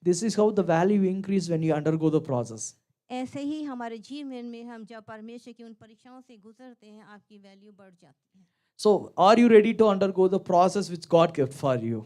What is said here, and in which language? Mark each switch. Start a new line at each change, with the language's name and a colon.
English: This is how the value increase when you undergo the process.
Hindi: ऐसे ही हमारे जीवन में हम जब परमेश्वर की उन परीक्षाओं से गुजरते हैं आपकी वैल्यू बढ़ जाती है।
English: So are you ready to undergo the process which God kept for you?